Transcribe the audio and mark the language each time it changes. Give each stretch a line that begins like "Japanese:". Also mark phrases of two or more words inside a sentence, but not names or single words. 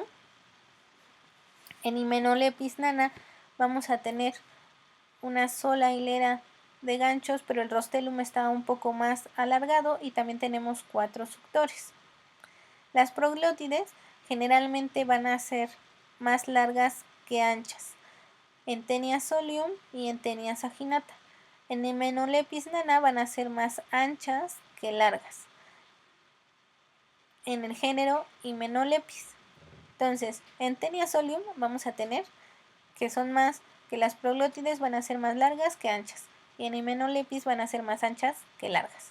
Spanish: En Hymeneolepis nana vamos a tener una sola hilera de ganchos, pero el rostelum está un poco más alargado y también tenemos 4 suctores. Las proglótides generalmente van a ser más largas que anchas en Taenia solium y en Taenia saginata. En Hymeneolepis nana van a ser más anchas que largas en el género Hymeneolepis. Entonces, en Taenia solium vamos a tener que las proglótides van a ser más largas que anchas, y en Hymeneolepis van a ser más anchas que largas.